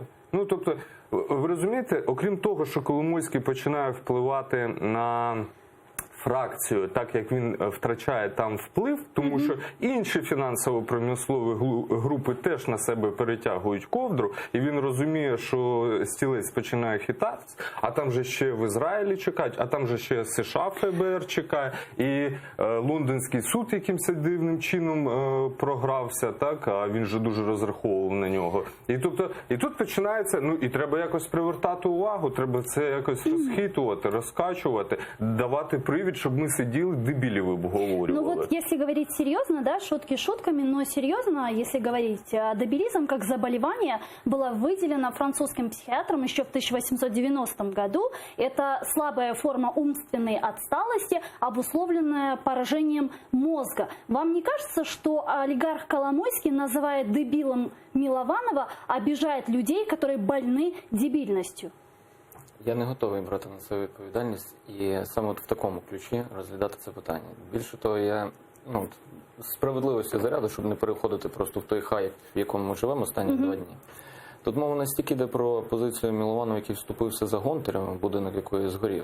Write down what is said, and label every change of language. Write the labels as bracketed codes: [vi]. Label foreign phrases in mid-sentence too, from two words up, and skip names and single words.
[uk] Тобто, ви розумієте, окрім того, що Коломойський починає впливати на фракцію, так як він втрачає там вплив, тому що інші фінансово-промислові групи теж на себе перетягують ковдру, і він розуміє, що стілець починає хитатися, а там же ще в Ізраїлі чекають, а там же ще США ФБР чекає, і лондонський суд якимось дивним чином програвся, так, а він же дуже розраховував на нього. І тут починається, і треба якось привертати увагу, треба це якось розхитувати, розкачувати, давати привід, [ru] чтобы мы сидели, дебилев обговаривали. Если говорить серьезно, да, шутки шутками, но серьезно, если говорить, дебилизм как заболевание было выделено французским психиатром еще в 1890 году. Это слабая форма умственной отсталости, обусловленная поражением мозга. Вам не кажется, что олигарх Коломойский называет дебилом Милованова, обижает людей, которые больны дебильностью? [uk] Я не готовий брати на себе відповідальність і саме в такому ключі розглядати це питання. Більше того, я справедливості заряду, щоб не переходити просто в той хай, в якому ми живемо останні 2 дні. Тут мова не стільки йде про позицію Милованова, який вступився за Гонтаревим, будинок якої згорів.